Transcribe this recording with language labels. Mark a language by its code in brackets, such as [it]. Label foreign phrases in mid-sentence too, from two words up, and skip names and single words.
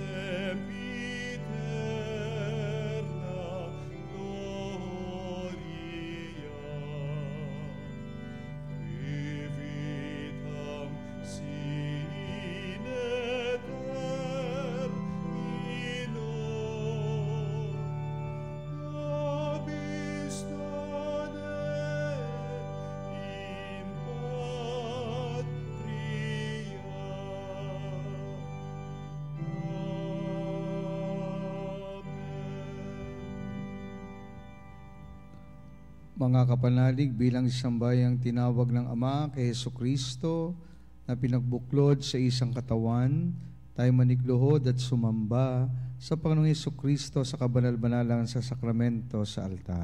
[la] sempiterna gloria, privitam sine termino, nobis tanet in patria. [tl] Mga kapanalig, bilang isang bayang tinawag ng Ama kay Jesucristo na pinagbuklod sa isang katawan, tayo manikluhod at sumamba sa Panginoong Jesucristo sa kabanal-banalang sa sakramento sa altar.